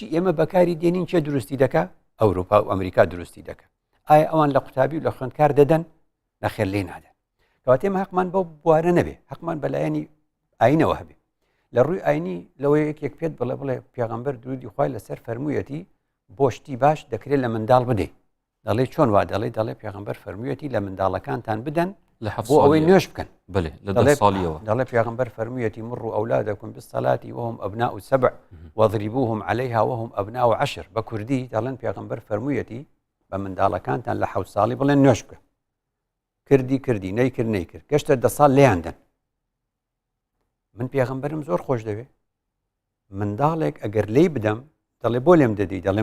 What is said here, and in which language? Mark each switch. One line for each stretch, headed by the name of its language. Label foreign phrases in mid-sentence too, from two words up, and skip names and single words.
Central Kurdish: ئێمە بەکاری دێنین چێ دروستی دەکا ئەوروپا و ئەمریکا دروستی دەکە ئایا ئەوان لە قوتابی و لە خوێندکار دەدەن نەخێر لێ نادەن کەواتێمە حەقمان بەو بوارە نەبێ حەقمان بەلایەنی ئاینەوە هەبێ لە ڕووی ئاینی لەوەی یەکێک پێت بڵێ پێغەمبەر درودی خوای لەسەر فەرموویەتی بۆشتی باش دەکرێت لە منداڵ بدەیت دەڵێ چۆن وا دەڵێ پێغەمبەر فەرموویەتی لە منداڵەکانتان بدەن بۆ ئەوەی نوێش بکەن لە ساڵیەوە دەڵێ پێغەمبەر فەرموویەتی
Arabic: مڕوا ئەولادەکم بالصلاة وهم أبناء 7 واضربوهم عليها وهم أبناء 10
Central Kurdish: بە کوردی دەڵێن پێغەمبەر فەرموویەتی بە منداڵەکانتان لە 7 ساڵی بڵێن نوێش بکەن کردی نەیکرد گەشتە 10 ساڵ لێیاندن من پێغەمبەرم زۆر خۆش دەوێ منداڵێک ئەگەر لی بدەم دەڵێ بۆ لێم دەدەی دەڵێم